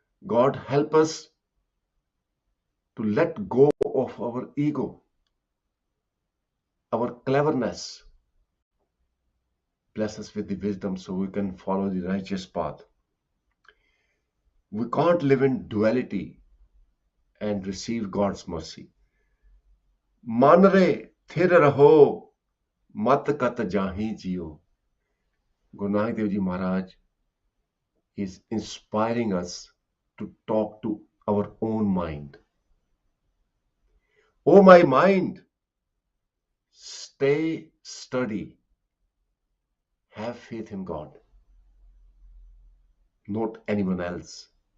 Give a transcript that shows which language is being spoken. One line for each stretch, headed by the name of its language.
English: God, help us to let go of our ego, our cleverness. Bless us with the wisdom so we can follow the righteous path. We can't live in duality. and receive God's mercy.
Punjabi: मन रे थिर रहो मत कत जाही जियो.
English: Guru Nanak Dev Ji Maharaj is inspiring us to talk to our own mind. Oh my mind, stay steady. Have faith in God, not anyone else.